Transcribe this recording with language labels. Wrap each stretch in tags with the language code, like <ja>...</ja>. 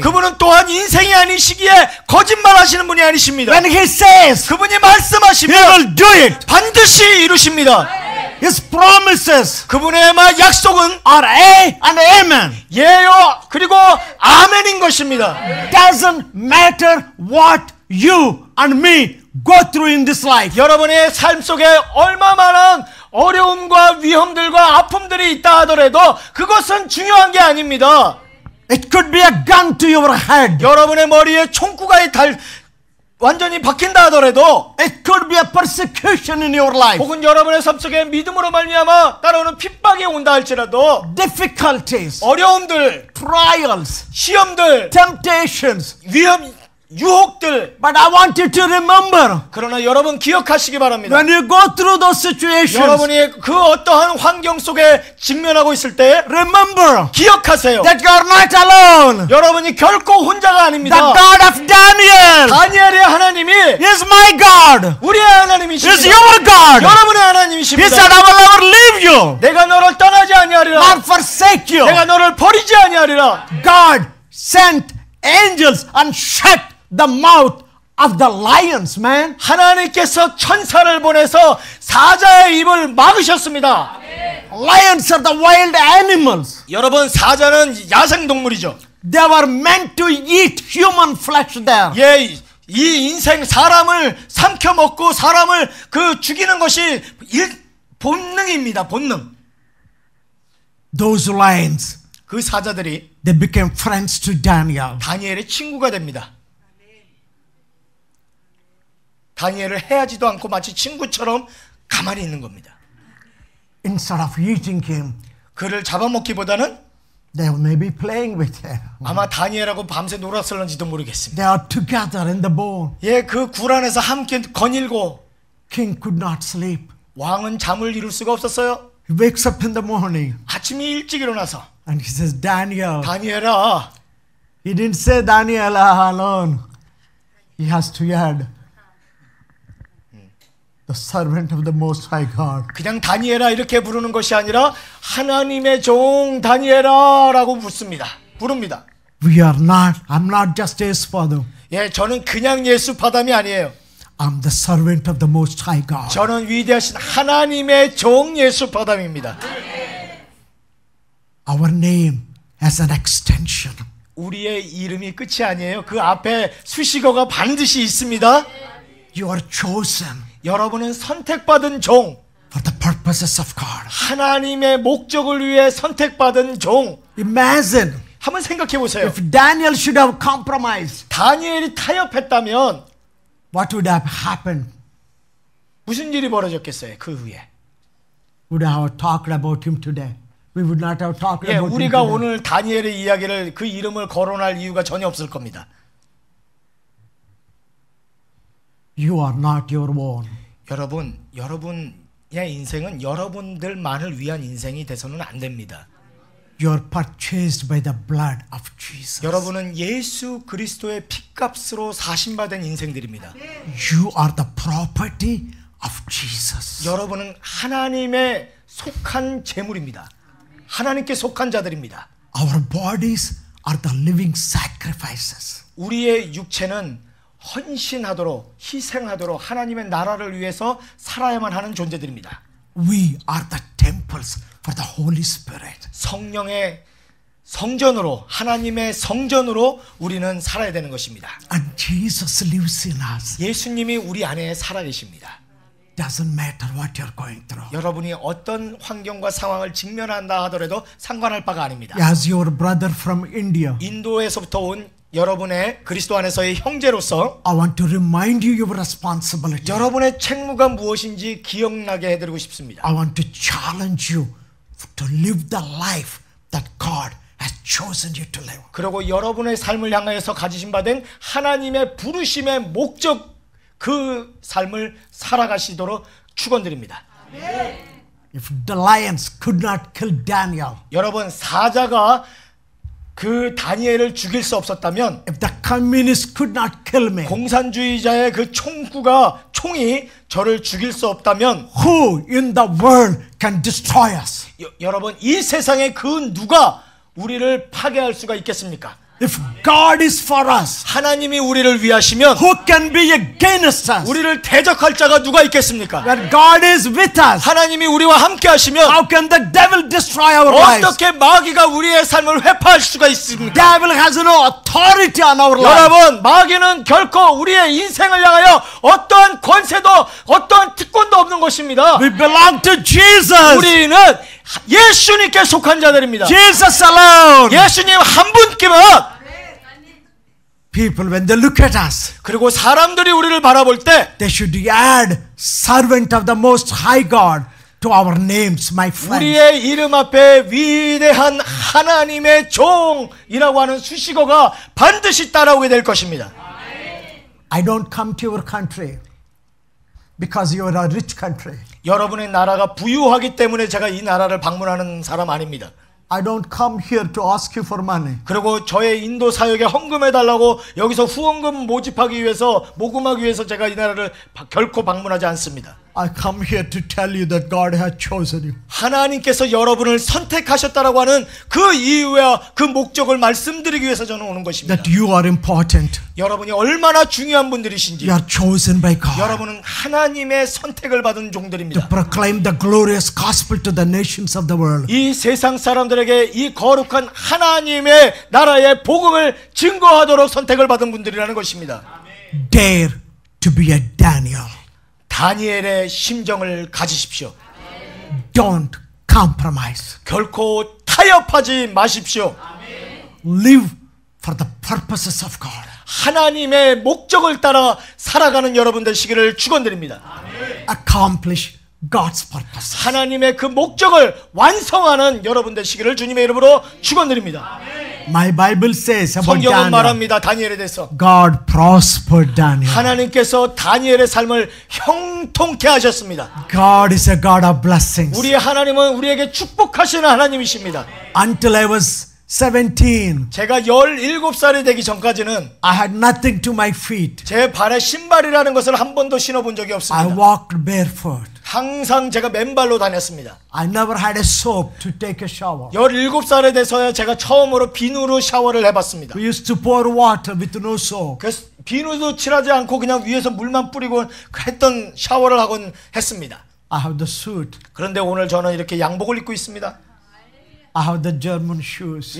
<ko>그분은 또한 인생이 아닌 시기에 거짓말하시는 분이 아니십니다.</ko> <en>When He says,</en> <ko>그분이</ko> <en>He</en> <ko>말씀하시면</ko> <en>will do it.</en> <ko>반드시 이루십니다.</ko> <en>His promises</en> <ko>그분의 약속은</ko> <en>are A and Amen.</en> <ko>예요 그리고 아멘인 것입니다.</ko> <en>Doesn't matter what you and me go through in this life.</en> <ko>여러분의 삶 속에 얼마만한 어려움과 위험들과 아픔들이 있다 하더라도 그것은 중요한 게 아닙니다.</ko> <en>It could be a gun to your head.</en> <ko>여러분의 머리에 총구가 완전히 박힌다 하더라도,</ko> <en>It could be a persecution in your life.</en> <ko>혹은 여러분의 삶 속에 믿음으로 말미암아 따라오는 핍박이 온다 할지라도,</ko> <en>Difficulties,</en> <ko>어려움들,</ko> <en>trials,</en> <ko>시험들,</ko> <en>temptations.</en> <ko>위험, 유혹들.</ko> <en>But I want you to remember,</en> <ko>그러나 여러분 기억하시기 바랍니다.</ko> <en>when you go through those situations,</en> <ko>여러분이 그 어떠한 환경 속에 직면하고 있을 때</ko> <en>remember</en> <ko>기억하세요.</ko> <en>that you are not alone.</en> <ko>여러분이 결코 혼자가</ko> <en>The</en> <ko>아닙니다.</ko> <en>God of Daniel</en> <ko>다니엘의 하나님이</ko> <en>is my God.</en> <ko>우리의</ko> <en>Is</en> <ko>하나님이십니다.</ko> <en>your God.</en> <ko>여러분의</ko> <en>He</en> <ko>하나님이십니다.</ko> <en>said, I will never leave you,</en> <ko>내가 너를 떠나지 아니하리라.</ko> <en>not forsake you.</en> <ko>내가 너를 버리지 아니하리라.</ko> <en>God sent angels and shut the mouth of the lions, man.</en> <ko>하나님께서 천사를 보내서 사자의 입을 막으셨습니다.</ko> <en>Lions are the wild animals.</en> <ko>여러분, 사자는 야생동물이죠.</ko> <en>They were meant to eat human flesh there.</en> <ko>예, 이 인생 사람을 삼켜 먹고 사람을 죽이는 것이 본능입니다. 본능.</ko> <en>Those lions,</en> <ko>그 사자들이</ko> <en>they became friends to Daniel.</en> <ko>다니엘의 친구가 됩니다. 다니엘을 해하지도 않고 마치 친구처럼 가만히 있는 겁니다.</ko> <en>Instead of eating him,</en> <ko>그를 잡아먹기보다는</ko> <en>they may be playing with him.</en> <ko>아마 다니엘하고 밤새 놀았을런지도 모르겠습니다.</ko> <en>They are together in the bone.</en> <ko>예, 그 굴 안에서 함께 거닐고,</ko> <en>King could not sleep.</en> <ko>왕은 잠을 이룰 수가 없었어요.</ko> <en>He wakes up in the morning</en> <ko>아침에 일찍 일어나서,</ko> <en>and he says, Daniel.</en> <ko>다니엘아.</ko> <en>He didn't say Daniel alone. He has to add the servant of the Most High God.</en> <ko>그냥 다니엘아 이렇게 부르는 것이 아니라 하나님의 종 다니엘아 라고 부릅니다.</ko> <en>We are not, I'm not just a father.</en> <ko>예, 저는 그냥 예수 파담이 아니에요.</ko> <en>I'm the servant of the Most High God.</en> <ko>저는 위대하신 하나님의 종 예수 파담입니다.</ko> <en>Our name has an extension.</en> <ko>우리의 이름이 끝이 아니에요. 그 앞에 수식어가 반드시 있습니다.</ko> <en>You are chosen</en> <ko>여러분은 선택받은 종,</ko> <en>for the purposes of God.</en> <ko>하나님의 목적을 위해 선택받은 종.</ko> <en>Imagine</en> <ko>한번 생각해 보세요.</ko> <en>if Daniel should have compromised,</en> <ko>다니엘이 타협했다면</ko> <en>what would have happened?</en> <ko>무슨 일이 벌어졌겠어요? 그 후에.</ko> <en>Would I have talked about him today? We would not have talked</en> <ko>예,</ko> <en>about him</en> <ko>우리가</ko> <en>today.</en> <ko>오늘 다니엘의 이야기를 그 이름을 거론할 이유가 전혀 없을 겁니다.</ko> <en>You are not your own.</en> <ko>여러분의 인생은 여러분들만을 위한 인생이 돼서는 안 됩니다.</ko> <en>You are purchased by the blood of Jesus.</en> <ko>여러분은 예수 그리스도의 핏값으로 사신받은 인생들입니다.</ko> <en>You are the property of Jesus.</en> <ko>여러분은 하나님의 속한 재물입니다. 하나님께 속한 자들입니다.</ko> <en>Our bodies are the living sacrifices.</en> <ko>우리의 육체는 헌신하도록, 희생하도록 하나님의 나라를 위해서 살아야만 하는 존재들입니다.</ko> <en>We are the temple temples for the Holy Spirit.</en> <ko>성령의 성전으로 하나님의 성전으로 우리는 살아야 되는 것입니다.</ko> <en>And Jesus lives in us.</en> <ko>예수님이 우리 안에 살아 계십니다.</ko> <en>Doesn't matter what you're going through.</en> <ko>여러분이 어떤 환경과 상황을 직면한다 하더라도 상관할 바가 아닙니다.</ko> <en>As your brother from India,</en> <ko>인도에서부터 온 여러분의 그리스도 안에서의 형제로서</ko> <en>I want to remind you your responsibility.</en> <ko>여러분의 책무가 무엇인지 기억나게 해드리고 싶습니다.</ko> <en>I want to challenge you to live the life that God has chosen you to live.</en> <ko>그리고 여러분의 삶을 향하여서 가지신 바된 하나님의 부르심의 목적 그 삶을 살아가시도록 축원드립니다.</ko> <en>If the lions could not kill Daniel,</en> <ko>여러분 사자가 그 다니엘을 죽일 수 없었다면</ko> <en>if the communists could not kill me,</en> <ko>공산주의자의 그 총이 저를 죽일 수 없다면</ko> <en>who in the world can destroy us?</en> <ko>여러분 이 세상에 그 누가 우리를 파괴할 수가 있겠습니까?</ko> <en>If God is for us,</en> <ko>하나님이 우리를 위하시면</ko> <en>who can be against us?</en> <ko>우리를 대적할 자가 누가 있겠습니까?</ko> <en>When God is with us,</en> <ko>하나님이 우리와 함께 하시면</ko> <en>how can the devil destroy our lives?</en> <ko>어떻게 마귀가 우리의 삶을 회파할 수가 있습니까?</ko> <en>Devil has no authority on our lives.</en> <ko>여러분 마귀는 결코 우리의 인생을 향하여 어떠한 권세도 어떠한 특권도 없는 것입니다.</ko> <en>We belong to Jesus.</en> <ko>우리는 예수님께 속한 자들입니다.</ko> <en>Jesus alone.</en> <ko>예수님 한 분께만.</ko> <en>People, when they look at us,</en> <ko>그리고 사람들이 우리를 바라볼 때</ko> <en>they should add servant of the Most High God to our names, my friends.</en> <ko>우리의 이름 앞에 위대한 하나님의 종이라고 하는 수식어가 반드시 따라오게 될 것입니다.</ko> <en>I don't come to your country because you are a rich country.</en> <ko>여러분의 나라가 부유하기 때문에 제가 이 나라를 방문하는 사람 아닙니다.</ko> <en>I don't come here to ask you for money.</en> <ko>그리고 저의 인도 사역에 헌금해달라고 여기서 후원금 모집하기 위해서 모금하기 위해서 제가 이 나라를 결코 방문하지 않습니다.</ko> <en>I come here to tell you that God has chosen you.</en> <ko>하나님께서 여러분을 선택하셨다라고 하는 그 이유와 그 목적을 말씀드리기 위해서 저는 오는 것입니다.</ko> <en>That you are important.</en> <ko>여러분이 얼마나 중요한 분들이신지,</ko> <en>You are chosen by God</en> <ko>여러분은 하나님의 선택을 받은</ko> <en>to</en> <ko>종들입니다.</ko> <en>proclaim the glorious gospel to the nations of the world.</en> <ko>이 세상 사람들에게 이 거룩한 하나님의 나라의 복음을 증거하도록 선택을 받은 분들이라는 것입니다.</ko> <en>Dare to be a Daniel.</en> <ko>다니엘의 심정을 가지십시오.</ko> <en>Don't compromise.</en> <ko>결코 타협하지 마십시오.</ko> <en>Live for the purposes of God.</en> <ko>하나님의 목적을 따라 살아가는 여러분 되시기를 축원드립니다.</ko> <en>Accomplish God's purpose.</en> <ko>하나님의 그 목적을 완성하는 여러분 되시기를 주님의 이름으로 축원드립니다.</ko> <en>My Bible says about</en> <ko>성경은</ko> <en>Daniel,</en> <ko>말합니다. 다니엘에 대해서</ko> <en>God prospered Daniel.</en> <ko>하나님께서 다니엘의 삶을 형통케 하셨습니다.</ko> <en>God is a God of blessings.</en> <ko>우리 하나님은 우리에게 축복하시는 하나님이십니다.</ko> <en>Until I was 17,</en> <ko>제가 17살이 되기 전까지는</ko> <en>I had nothing to my feet.</en> <ko>제 발에 신발이라는 것을 한 번도 신어본 적이</ko> <en>I</en> <ko>없습니다.</ko> <en>walked barefoot.</en> <ko>항상 제가 맨발로 다녔습니다.</ko> <en>I never had a soap to take a shower.</en> <ko>17살에 돼서야 제가 처음으로 비누로 샤워를 해봤습니다.</ko> <en>We used to pour water with no soap.</en> <ko>그래서 비누도 칠하지 않고 그냥 위에서 물만 뿌리고 했던 샤워를 하곤 했습니다.</ko> <en>I have the suit.</en> <ko>그런데 오늘 저는 이렇게 양복을 입고 있습니다.</ko> <en>I have the German shoes.</en>